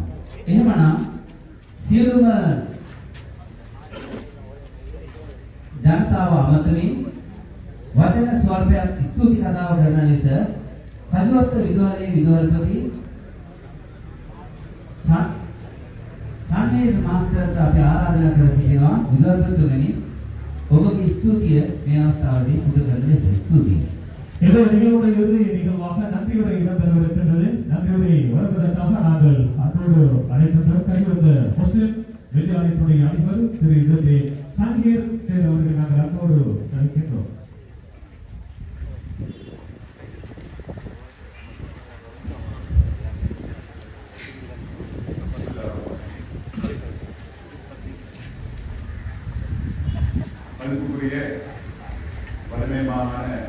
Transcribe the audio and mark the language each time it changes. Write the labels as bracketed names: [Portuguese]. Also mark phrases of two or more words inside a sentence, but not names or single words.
[Sinhala] එහෙමනම් සියලුම ජනතාව අමතමින් වචන ස්වල්පයක් ස්තුති කතාව කරන ලෙස කජුවත්ත විදුහලේ විදුහල්පති සන්නේර් මාස්ටර්ට අපි ආරාධනා කර සිටිනවා. විදුහල්පතිතුමනි ඔබගේ ස්තුතිය මේ අවස්ථාවේදී පුද කරන ලෙස ස්තුතියි. [Tamil] இந்த நிகழ்வுடைய இறுதி நிகழ்வாக நன்றியுரை இடம்பெறவிருக்கின்றது. நன்றியுரை வழங்குவதற்காக நாங்கள் அன்றோடு அழைக்கின்றோம். கலிவத்த முஸ்லிம் வித்யாலயத்துடைய அதிபர் திரு ZA சங்கீர் சேர் அவர்கள் நாங்கள் அன்போடு அழைக்கின்றோம். மதிப்புக்குரிய வலிமை மாகாண